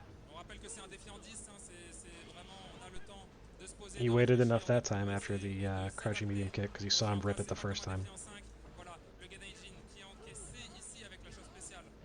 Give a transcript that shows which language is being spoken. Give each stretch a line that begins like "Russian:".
French: On rappelle que c'est un défi en 10, hein, c'est vraiment, on a le temps de se poser.
English: He waited enough that time after the crouching medium kick because he saw him rip it the first time.
French: Voilà, le Genaitin qui a encaissé ici avec la chose spéciale.